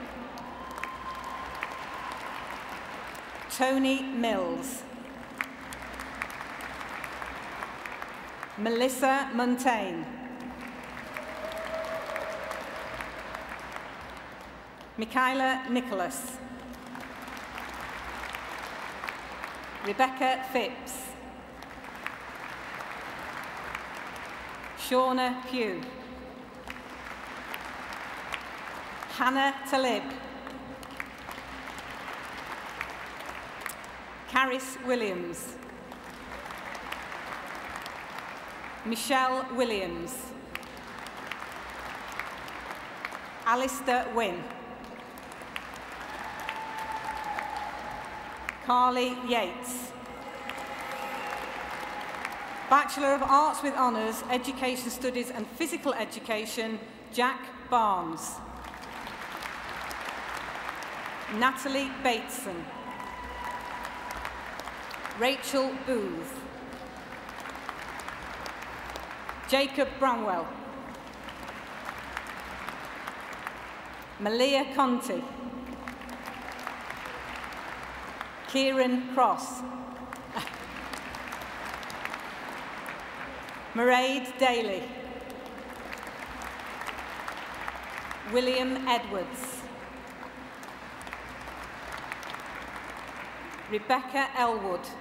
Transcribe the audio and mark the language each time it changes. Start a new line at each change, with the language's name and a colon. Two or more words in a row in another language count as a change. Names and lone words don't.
English: Tony Mills. Melissa Montaigne. Michaela Nicholas. Rebecca Phipps. Shauna Pugh. Hannah Talib. Caris Williams. Michelle Williams. Alistair Wynne. Carly Yates. Bachelor of Arts with Honours, Education Studies and Physical Education, Jack Barnes. Natalie Bateson. Rachel Booth. Jacob Bramwell. Malia Conti. Kieran Cross. Mairead Daly. William Edwards. Rebecca Elwood.